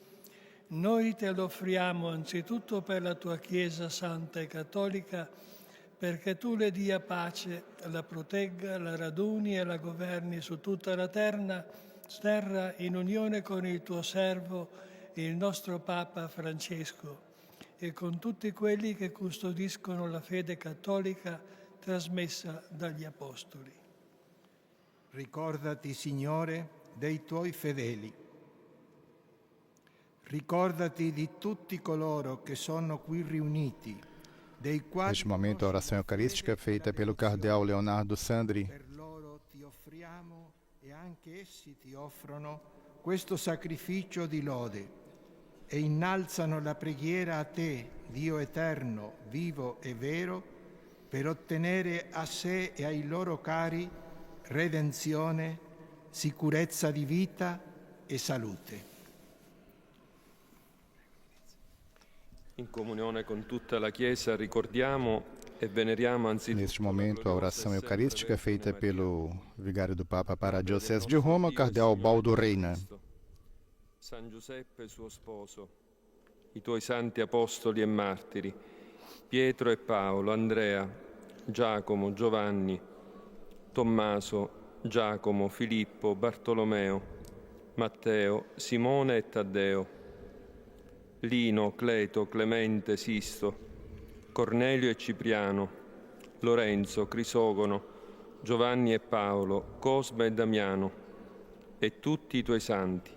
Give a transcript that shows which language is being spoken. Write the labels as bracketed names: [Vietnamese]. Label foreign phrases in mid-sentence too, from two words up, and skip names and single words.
[Italian] Noi te lo offriamo anzitutto per la tua Chiesa santa e cattolica, perché tu le dia pace, la protegga, la raduni e la governi su tutta la terra in unione con il tuo servo, il nostro Papa Francesco, e con tutti quelli che custodiscono la fede cattolica trasmessa dagli Apostoli. Ricordati, Signore, dei tuoi fedeli. Ricordati di tutti coloro che sono qui riuniti, dei quali [Portuguese] Neste momento, a oração eucarística feita pelo cardeal Leonardo Sandri. [Italian] per loro ti offriamo e anche essi ti offrono questo sacrificio di lode. e innalzano la preghiera a te, Dio eterno, vivo e vero, per ottenere a sé e ai loro cari redenzione, sicurezza di vita e salute. In comunione con tutta la Chiesa ricordiamo e veneriamo anzitutto [Portuguese] Neste momento, a oração eucarística feita pelo vigário do Papa para a Diocese de Roma, o cardeal Baldo Reina. [Italian] San Giuseppe suo sposo, i tuoi santi apostoli e martiri, Pietro e Paolo, Andrea, Giacomo, Giovanni, Tommaso, Giacomo, Filippo, Bartolomeo, Matteo, Simone e Taddeo, Lino, Cleto, Clemente, Sisto, Cornelio e Cipriano, Lorenzo, Crisogono, Giovanni e Paolo, Cosme e Damiano, e tutti i tuoi santi.